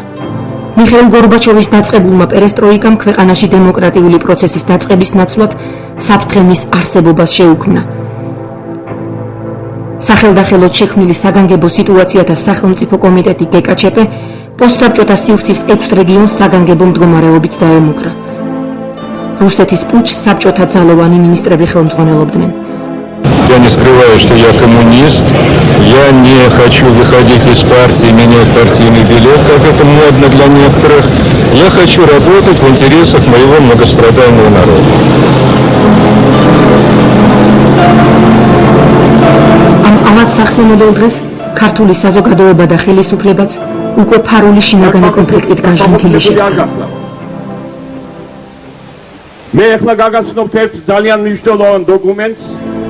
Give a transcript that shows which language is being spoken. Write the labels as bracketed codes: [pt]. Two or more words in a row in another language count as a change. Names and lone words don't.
[ka] მიხეილ გორბაჩოვის დაწყებულმა პერესტროიკამ ქვეყანაში დემოკრატიული პროცესის დაწყების ნაცვლად საფრთხემის არსებობას შეუქმნა. სახელდახელოდ შექმნილი საგანგებო სიტუაციათა სახელმწიფო კომიტეტი გეკაჩეპ პოსტსაბჭოთა სივრცის 6 რეგიონს საგანგებო მდგომარეობით დაემუქრა. რუსეთის პუჩს საბჭოთა ძალოვანი მინისტრები ხელმძღვანელობდნენ. [ru] Я не скрываю, что я коммунист, я не хочу выходить из партии, менять партийный билет, как это модно для некоторых. Я хочу работать в интересах моего многострадального народа. [ka] ამათ სახსენებელ დღეს ქართული საზოგადოება და ხელისუფლებაც უკვე ფარული შინაგანი კონფლიქტით გაჟინთილი შედგა. მე ახლა გაგაცნობთ ერთ ძალიან მნიშვნელოვან დოკუმენტს,